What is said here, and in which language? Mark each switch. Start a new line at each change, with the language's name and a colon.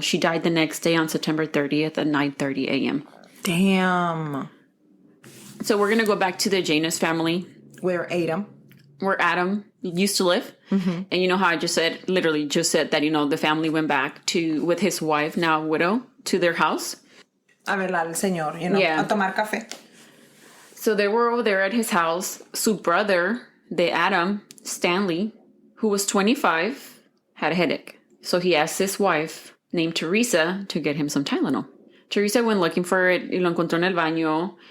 English: She died the next day on September 30th at 9:30 a.m. Damn. So we're going to go back to the Janus family. Where Adam used to live. Mm-hmm. And you know how I literally just said that, the family went back with his wife, now widow, to their house.
Spanish: A ver al señor, a tomar café.
English: So they were over there at his house.
Spanish: Su
English: brother, the Adam, Stanley, who was 25, had a headache. So he asked his wife, named Teresa, to get him some Tylenol. Teresa went looking for it
Spanish: y lo encontró en el baño.